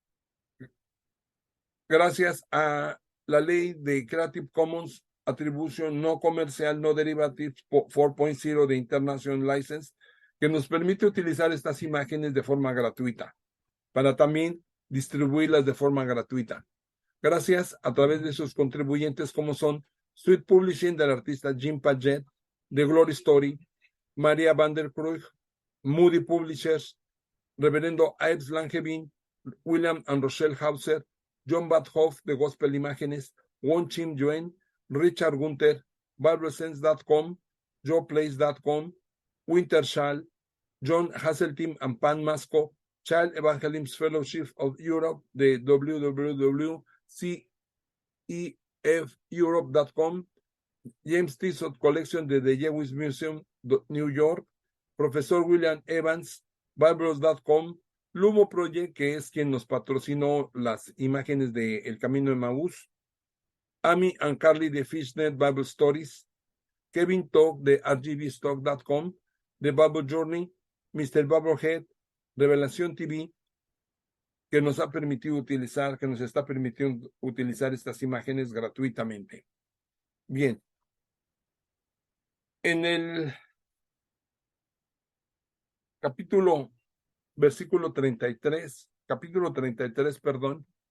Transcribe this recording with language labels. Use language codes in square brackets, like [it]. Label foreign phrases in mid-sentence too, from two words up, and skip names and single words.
[es] gracias a la ley de Creative Commons Attribution No Comercial No Derivative 4.0 de International License, que nos permite utilizar estas imágenes de forma gratuita, para también distribuirlas de forma gratuita. Gracias a través de sus contribuyentes como son Sweet Publishing del artista Jim Paget, The Glory Story, María van der Kruij, Moody Publishers, Reverendo Ives Langevin, William and Rochelle Hauser, John Badhoff de Gospel Imágenes, Won Chim Yuen, Richard Gunther, BibleSense.com, JoePlace.com, Wintershall, John Hasseltine and Pan Masco, Child Evangelism Fellowship of Europe de www.cefeurope.com, James Tissot Collection de The Jewish Museum, New York, Profesor William Evans, Biblos.com, Lumo Project, que es quien nos patrocinó las imágenes de El Camino de Emaús, Amy and Carly de Fishnet Bible Stories, Kevin Talk de rgbstock.com, The Bible Journey, Mr. Bubblehead, Revelación TV, que nos ha permitido utilizar, que nos está permitiendo utilizar estas imágenes gratuitamente. Bien. En el capítulo 33, perdón,